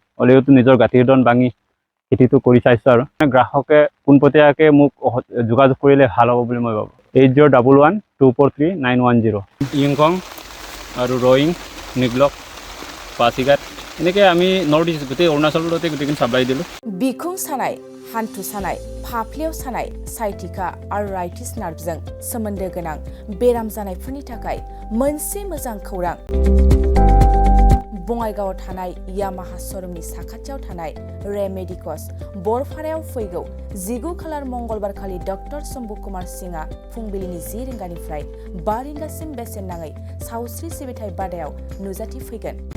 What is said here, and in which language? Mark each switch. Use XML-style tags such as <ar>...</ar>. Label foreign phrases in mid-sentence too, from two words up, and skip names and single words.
<as>হ'লেওতো নিজৰ গাঁঠিৰডন ভাঙি খেতিটো কৰি চাইছোঁ আৰু গ্ৰাহকে পোনপটীয়াকৈ মোক যোগাযোগ কৰিলে ভাল হ'ব বুলি মই ভাবোঁ। 8011243910 यिंखं আৰু ৰয়িং, নিগলক, পাছিঘাট এনেকৈ আমি নৰ্থ ইষ্ট গোটেই অৰুণাচলতে গোটেইখিনি চাপ্লাই দিলোঁ।</as> <brx>बिखुं सानाय, हान्थु सानाय, फाफ्लियाव सानाय,</brx> <en>sciatica arthritis</en> <brx>नार्भजों सोमोन्दो गोनां बेराम जानायफोरनि थाखाय मोनसे मोजां खौरां। बङाइगावआव थानाय यामाहा श'रुमनि साखाथियाव थानाय रेमेडिकस बरपारायाव फैगौ 19 खालार मंगलबार खालि डक्टर शम्भु कुमार सिंहआ फुंबिलिनि 10 रिंगानिफ्राय 5 रिंगासिम बेसेन नाङै सावस्रि सिबिथाय बादायाव नुजाथिफैगोन।</brx>